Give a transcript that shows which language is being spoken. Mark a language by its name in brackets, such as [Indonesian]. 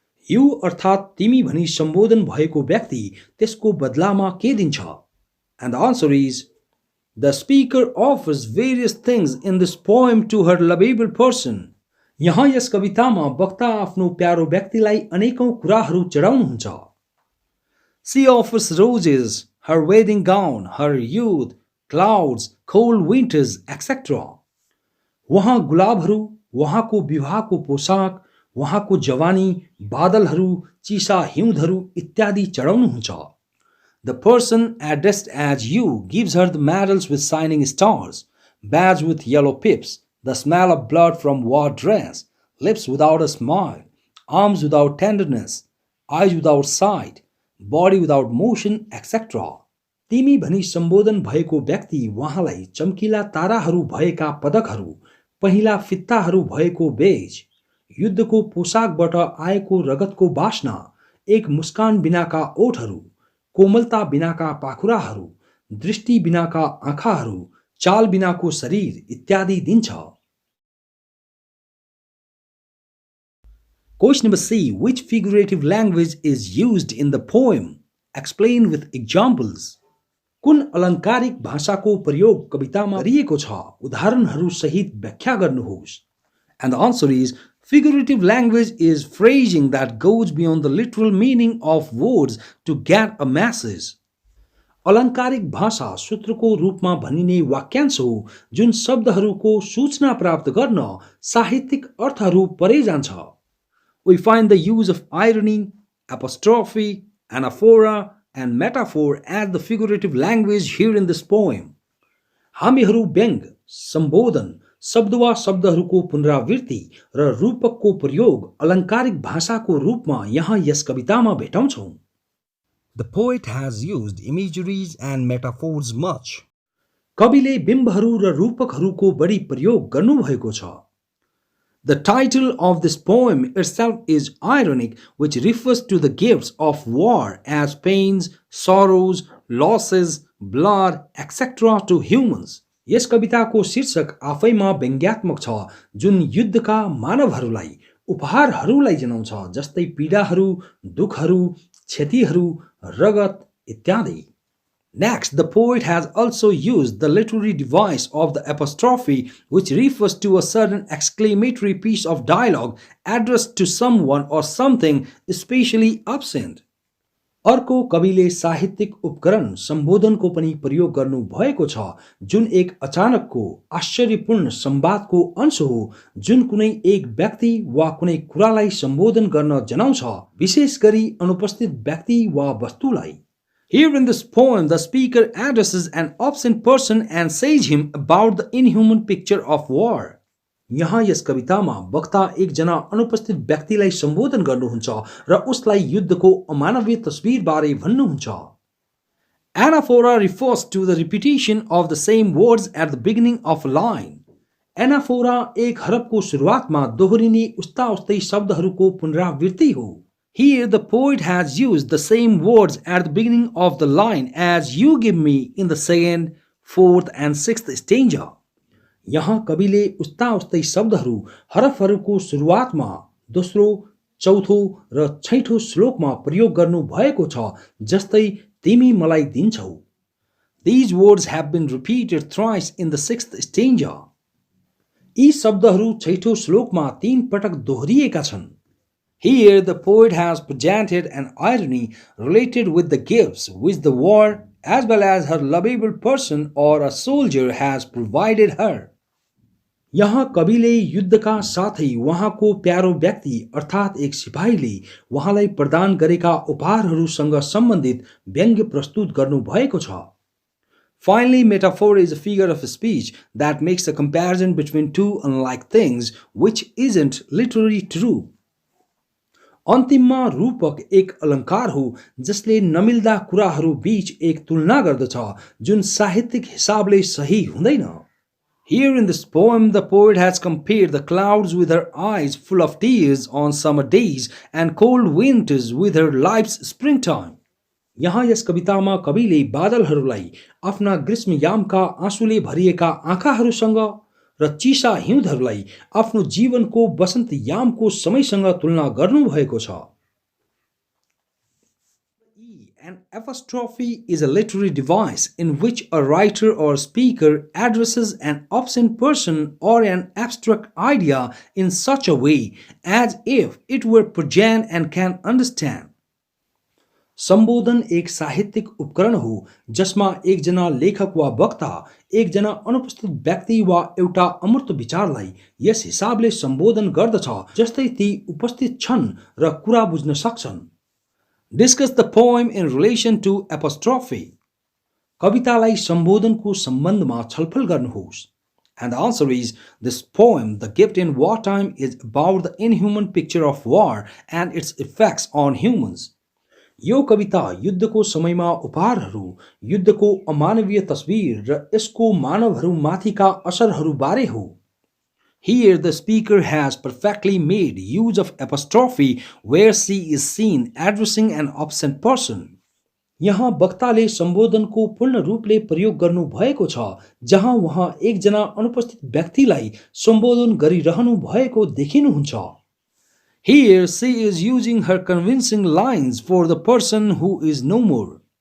[Nepali] You अर्थात तिमी भनी सम्बोधन भएको व्यक्ति त्यसको बदलामा के दिन्छ? [English] And the answer is the speaker offers various things in this poem to her lovable person. [Nepali] यहाँ यस कवितामा वक्ता आफ्नो प्यारो व्यक्तिलाई अनेकौं कुराहरू चढाउनुहुन्छ. [English] She offers roses, her wedding gown, her youth, clouds, cold winters, etc. [Nepali] वहाँ गुलाबहरू, वहाँको विवाहको पोशाक, वहाँको जवानी, बादलहरू, चिसा हिउँदहरू इत्यादि चढाउनुहुन्छ. [English] The person addressed as you gives her the medals with shining stars, badge with yellow pips, the smell of blood from war dress, lips without a smile, arms without tenderness, eyes without sight, body without motion, etc. [Nepali] तिमी भनी सम्बोधन भएको व्यक्ति वहाँलाई चम्किला ताराहरू भएका पदकहरू, पहिला फित्ताहरू भएको बेज, युद्धको पोशाकबाट आएको रगतको बास्ना, एक मुस्कान बिनाका ओठहरू, कोमलता बिनाका पाखुराहरू, दृष्टि बिनाका आँखाहरू, चाल बिनाको शरीर इत्यादि दिन्छ. [English] Question number C. Which figurative language is used in the poem? Explain with examples. [Nepali] कुन अलङ्कारिक भाषाको प्रयोग कवितामा गरिएको छ? उदाहरणहरू सहित व्याख्या गर्नुहोस्. [English] And the answer is figurative language is phrasing that goes beyond the literal meaning of words to get a message. [Nepali] अलङ्कारिक भाषा सूत्रको रूपमा भनिने वाक्यांश हो जुन शब्दहरूको सूचना प्राप्त गर्न साहित्यिक अर्थहरू परे जान्छ. [English] We find the use of irony, apostrophe, anaphora, and metaphor as the figurative language here in this poem. [Nepali] हामीहरू व्यङ्ग, सम्बोधन, शब्द वा शब्दहरूको पुनरावृत्ति र रूपकको प्रयोग अलङ्कारिक भाषाको रूपमा यहाँ यस कवितामा भेटाउँछौँ। [English] The poet has used imageries and metaphors much. [Nepali] कविले बिम्बहरू र रूपकहरूको बढी प्रयोग गर्नुभएको छ। [English] The title of this poem itself is ironic, which refers to the gifts of war as pains, sorrows, losses, blood, etc. to humans. [Nepali] यस कविताको शीर्षक आफैमा व्यङ्ग्यात्मक छ, जुन युद्धका मानवहरूलाई उपहारहरूलाई जनाउँछ, जस्तै पीडाहरू, दुःखहरू, क्षतिहरू, रगत इत्यादि। [English] Next, the poet has also used the literary device of the apostrophe, which refers to a certain exclamatory piece of dialogue addressed to someone or something especially absent. [Nepali] अर्को कविले साहित्यिक उपकरण सम्बोधनको पनि प्रयोग गर्नु भएको छ, जुन एक अचानकको आश्चर्यपूर्ण संवादको अंश हो, जुन कुनै एक व्यक्ति वा कुनै कुरालाई सम्बोधन गर्न जनाउँछ, विशेष गरी अनुपस्थित व्यक्ति वा वस्तुलाई। [English] Here in this poem, the speaker addresses an absent person and says him about the inhuman picture of war. [Nepali] यहाँ यस कवितामा वक्ता एकजना अनुपस्थित व्यक्तिलाई सम्बोधन गर्नुहुन्छ र उसलाई युद्धको अमानवीय तस्बिरबारे भन्नुहुन्छ। [English] Anaphora refers to the repetition of the same words at the beginning of a line. [Nepali] Anaphora एक हरफको सुरुवातमा दोहोरिने उस्ता उस्तै शब्दहरूको पुनरावृत्ति हो। [English] Here the poet has used the same words at the beginning of the line as you give me in the second, fourth and sixth stanza. [Nepali] यहाँ कविले उस्ता उस्तै शब्दहरू हरफहरूको सुरुवातमा, दोस्रो, चौथो र छैठौं श्लोकमा प्रयोग गर्नु भएको छ, जस्तै तिमी मलाई दिन्छौ। [English] These words have been repeated thrice in the sixth stanza. [Nepali] यी शब्दहरू छैठौं श्लोकमा 3 पटक दोहोरिएका छन्। [English] Here the poet has presented an irony related with the gifts which the war as well as her lovable person or a soldier has provided her. [Nepali] यहाँ कविले युद्धका साथै वहाँको प्यारो व्यक्ति अर्थात् एक सिपाहीले वहाँलाई प्रदान गरेका उपहारहरूसँग सम्बन्धित व्यङ्ग्य प्रस्तुत गर्नु भएको छ। [English] Finally, metaphor is a figure of speech that makes a comparison between two unlike things which isn't literally true. [Nepali] अन्तिममा रूपक एक अलङ्कार हो जसले नमिल्दा कुराहरू बीच एक तुलना गर्दछ, जुन साहित्यिक हिसाबले सही हुँदैन। [English] Here in this poem, the poet has compared the clouds with her eyes full of tears on summer days and cold winters with her life's springtime. [Nepali] यहाँ यस कवितामा कविले बादलहरूलाई आफ्ना ग्रीष्मयामका आँसुले भरिएका आँखाहरूसँग र चिसा हिउँदहरूलाई आफ्नो जीवनको वसन्त यामको समयसँग तुलना गर्नुभएको छ। [English] An apostrophe is a literary device in which a writer or speaker addresses an absent person or an abstract idea in such a way as if it were present and can understand. [Nepali] सम्बोधन एक साहित्यिक उपकरण हो जसमा एकजना लेखक वा वक्ता एकजना अनुपस्थित व्यक्ति वा एउटा अमूर्त विचारलाई यस हिसाबले सम्बोधन गर्दछ जस्तै ती उपस्थित छन् र कुरा बुझ्न सक्छन्। [English] Discuss the poem in relation to apostrophe. [Nepali] कवितालाई सम्बोधनको सम्बन्धमा छलफल गर्नुहोस्। [English] And the answer is, this poem, The Gift in Wartime, is about the inhuman picture of war and its effects on humans. [Nepali] यो कविता युद्धको समयमा उपहारहरू, युद्धको अमानवीय तस्बिर र यसको मानवहरूमाथिका असरहरू बारे हो। [English] Here the speaker has perfectly made use of apostrophe where she is seen addressing an absent person. [Nepali] यहाँ वक्ताले सम्बोधनको पूर्ण रूपले प्रयोग गर्नु भएको छ जहाँ उहाँ एकजना अनुपस्थित व्यक्तिलाई सम्बोधन गरिरहनु भएको देखिनुहुन्छ। [English] Here she is using her convincing lines for the person who is no more.